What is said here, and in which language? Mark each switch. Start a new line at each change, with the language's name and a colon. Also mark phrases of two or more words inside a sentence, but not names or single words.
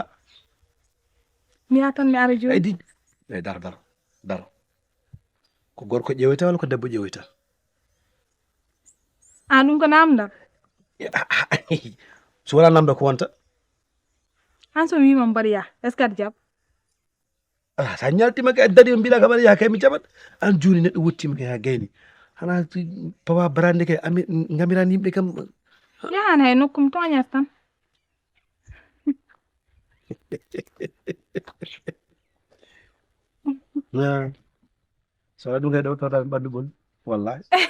Fula: mi yaha tan mi ara joni aydi eyi daro ko gorko ƴewoyta walla ko debbo ƴewoyta an ɗum ko namdal so wona namda ko wonta han somi wima mbaɗa yaha
French: est ce que
Fula: aɗa jaɓa ala sa ñaltima kay dari mbiɗa kam aɗa yaha kay mi jaɓat an joni neɗɗo wottima kay ha gayni hana pawa barande kay ami gamirani yimɓe kam yahan hay nokkum toñat tan so waɗa ɗum kay ɗo tawtami ɓandu ɓol wallahi